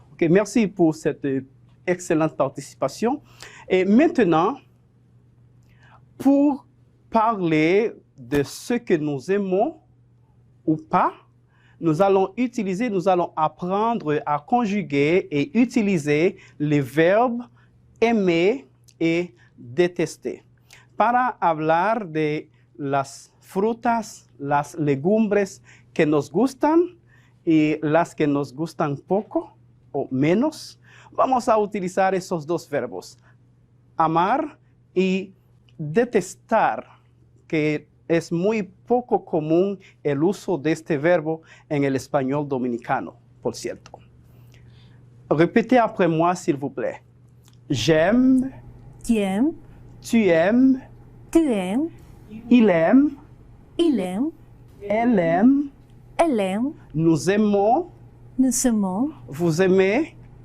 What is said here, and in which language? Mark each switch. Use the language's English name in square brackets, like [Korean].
[French] Merci pour cette excellente participation. Et maintenant, pour parler de ce que nous aimons ou pas, nous allons apprendre à conjuguer et utiliser les verbes aimer et detester. [Spanish] Para hablar de las frutas, las legumbres que nos gustan y las que nos gustan poco o menos, vamos a utilizar esos dos verbos, amar y detestar, que es muy poco común el uso de este verbo en el español dominicano, por cierto. [French] Répétez après moi, s'il vous plaît. J'aime. J'aime. Tu aimes. Tu aimes. Il aime. Il aime. Elle aime. Elle aime. Nous aimons. Nous aimons. Vous aimez.